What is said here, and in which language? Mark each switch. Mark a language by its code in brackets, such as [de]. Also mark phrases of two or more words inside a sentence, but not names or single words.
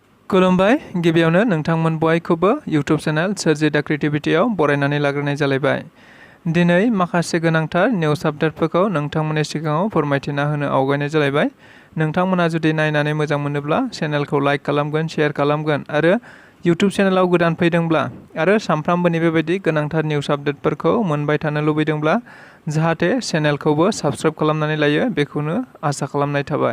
[brx] खुलुमबाय गिबियावनो नोंथांमोन बयखौबो इउट्यूब चेनेल स्वrji The creativity आव बरायनानै लाग्रोनाय जालायबाय। दिनै माखासे गोनांथार निउज आपडेटफोरखौ नोंथांमोननि सिगाङाव फोरमायथिना होनो आवगायनाय जालायबाय। नोंथांमोना जुदि नायनानै मोजां मोनोब्ला चेनेलखौ लाइक खालामगोन, शेयार खालामगोन आरो इउट्यूब चेनेलाव गोदान फैदोंब्ला आरो सानफ्रामबोनि बेबायदि गोनांथार निउज आपडेटफोरखौ मोनबाय थानो लुबैदोंब्ला जाहाथे चेनेलखौबो साबस्क्राइब खालामनानै लायो बेखौनो आसा खालामनाय थाबाय।